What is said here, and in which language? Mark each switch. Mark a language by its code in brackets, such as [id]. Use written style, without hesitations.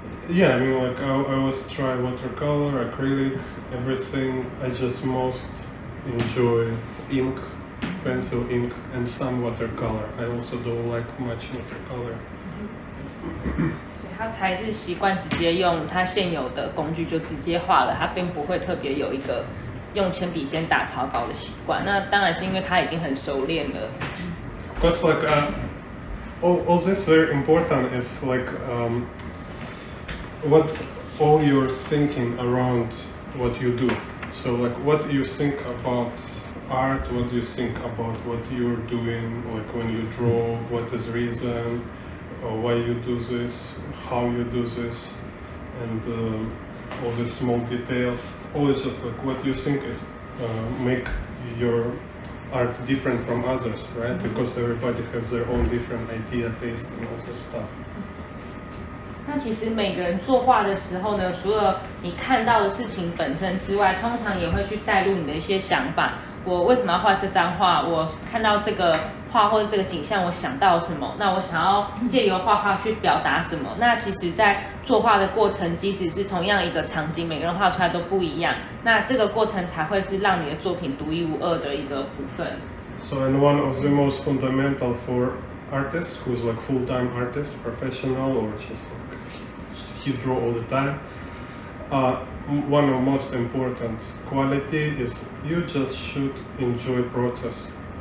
[en] Yeah, I mean, like I always try watercolor, acrylic, everything. I just most enjoy ink, pencil ink, and some watercolor. I also don't like much watercolor. [zh] 他还是习惯直接用他现有的工具就直接画了，他并不会特别有一个用铅笔先打草稿的习惯。那当然是因为他已经很熟练了。 [en] Because like all this very important is like what all you're thinking around what you do. So like what you think about art, what you think about what you're doing, like when you draw, what is reason, why you do this, how you do this, and all the small details. All is just like what you think is make your art different from others, right? Because everybody has their own different idea, taste, and all this stuff. [zh] 那其实每个人作画的时候呢，除了你看到的事情本身之外，通常也会去带入你的一些想法。我为什么要画这张画？我看到这个画或者这个景象，我想到什么？那我想要借由画画去表达什么？那其实，在作画的过程，即使是同样一个场景，每个人画出来都不一样。那这个过程才会是让你的作品独一无二的一个部分。 [en] So, and one of the most fundamental for artist who's like full-time artist, professional, or just like he draw all the time. One of the most important quality is you just should enjoy process.